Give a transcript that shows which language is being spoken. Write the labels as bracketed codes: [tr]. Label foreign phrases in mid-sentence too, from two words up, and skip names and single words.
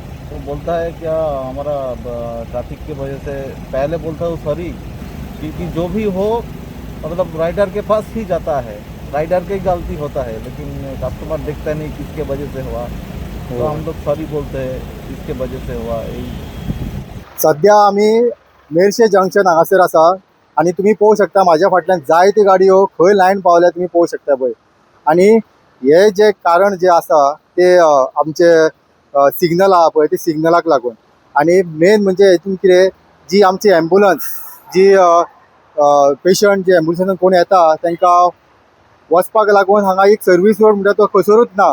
[hi] तो बोलता है क्या हमारा ट्रैफिक की वजह से पहले बोलता हूँ सॉरी, क्योंकि जो भी हो मतलब राइडर के पास ही जाता है, राइडर की गलती होता है, लेकिन कस्टमर देखता नहीं किसके वजह से हुआ. तो हम लोग सॉरी बोलते हैं इसके वजह से हुआ. [kok] सध्या आम्ही मेरशे जंक्शन हांगासर आसा आणि तुम्ही पळोवंक शकता म्हाज्या फाटल्यान जायत्यो गाडयो खंय लायन पावल्या तुम्ही पळोवंक शकता पळय. आणि हे जे कारण जे आसा ते आमचे सिग्नल आहा पळय ते सिग्नलाक लागून. आणि मेन म्हणजे हितून कितें जी आमची एम्बुलन्स जी पेशंट जे एम्बुलन्सान कोण येता तांकां वचपाक लागून हांगा एक सर्वीस रोड म्हणटा तो खसरूच ना.